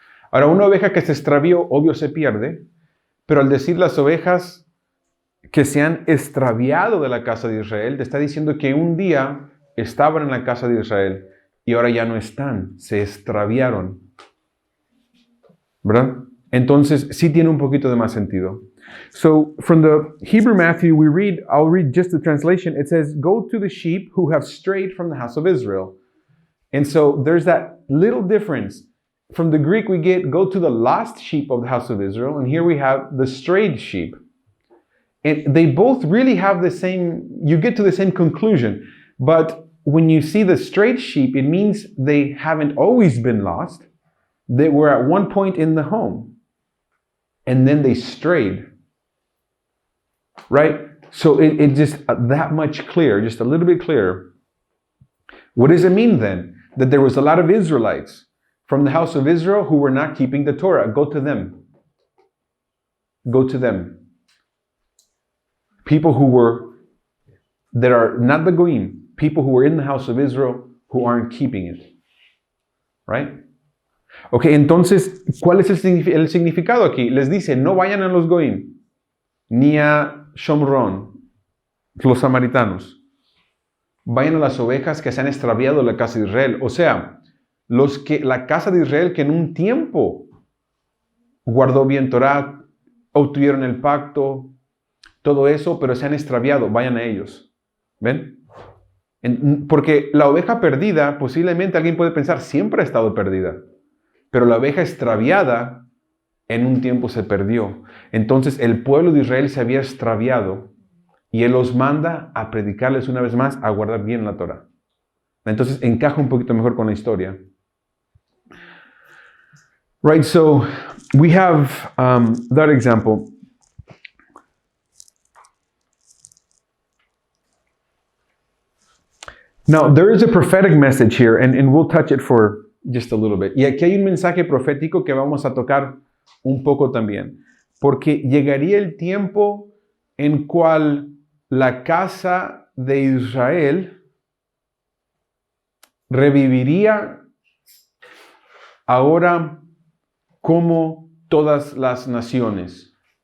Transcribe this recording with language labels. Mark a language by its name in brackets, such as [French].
[Spanish] Ahora, una oveja que se extravió, obvio se pierde, pero al decir las ovejas que se han extraviado de la casa de Israel, te está diciendo que un día estaban en la casa de Israel y ahora ya no están, se extraviaron. ¿Verdad? Entonces, sí tiene un poquito de más sentido. [English] So, from the Hebrew Matthew, I'll read just the translation. It says, go to the sheep who have strayed from the house of Israel. And so, there's that little difference. from the Greek we get, go to the lost sheep of the house of Israel, and here we have the strayed sheep. And they both really have the same, you get to the same conclusion. But when you see the strayed sheep, it means they haven't always been lost. They were at one point in the home, and then they strayed. Right? So it just that much clear, just a little bit clearer. What does it mean then? That there was a lot of Israelites from the house of Israel who were not keeping the Torah. Go to them. Go to them. People that are not the Goyim, people who were in the house of Israel who aren't keeping it. Right? [Spanish] Ok, entonces, ¿cuál es el significado aquí? Les dice, no vayan a los Goyim, ni a Shomron, los samaritanos. Vayan a las ovejas que se han extraviado de la casa de Israel. O sea, la casa de Israel que en un tiempo guardó bien Torah, obtuvieron el pacto, todo eso, pero se han extraviado. Vayan a ellos. ¿Ven? Porque la oveja perdida, posiblemente alguien puede pensar, siempre ha estado perdida. Pero la oveja extraviada, en un tiempo se perdió. Entonces el pueblo de Israel se había extraviado y Él los manda a predicarles una vez más, a guardar bien la Torah. Entonces encaja un poquito mejor con la historia. [English] Right, so we have that example. Now, there is a prophetic message here, and we'll touch it for just a little bit. [Spanish] Y aquí hay un mensaje profético que vamos a tocar un poco también. Porque llegaría el tiempo en cual la casa de Israel reviviría ahora como todas las naciones.